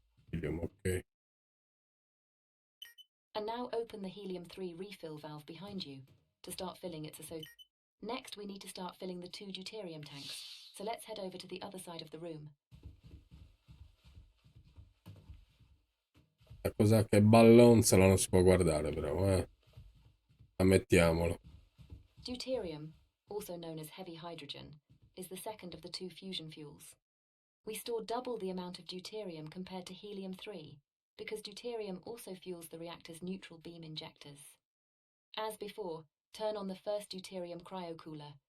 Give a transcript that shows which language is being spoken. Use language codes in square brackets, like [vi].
[en] Helium, ok. And now open the helium-3 refill valve behind you to start filling its Next, we need to start filling the 2 deuterium tanks, so let's head over to the other side of the room. [it] La cosa che ballonzola non si può guardare però, ammettiamolo. [en] Deuterium, also known as heavy hydrogen, is the second of the 2 fusion fuels. We store double the amount of deuterium compared to helium-3, because deuterium also fuels the reactor's neutral beam injectors. As before, turn on the first deuterium cryocooler.